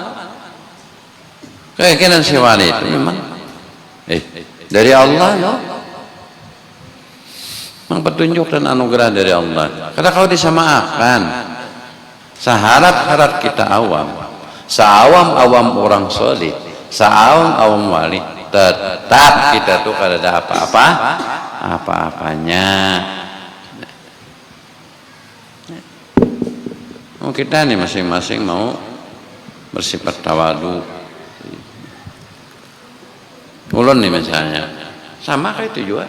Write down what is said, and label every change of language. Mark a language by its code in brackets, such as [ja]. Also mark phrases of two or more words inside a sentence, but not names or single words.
[id] Keyakinan si wali itu memang dari Allah loh. Memang petunjuk dan anugerah dari Allah. Karena kalau disamakan, seharap-harap kita awam, seawam-awam orang solid, seawam-awam wali, tetap kita tuh kada ada apa-apanya. Oh, kita nih masing-masing mau bersifat tawadu. Ulun nih misalnya, sama kayak itu juga.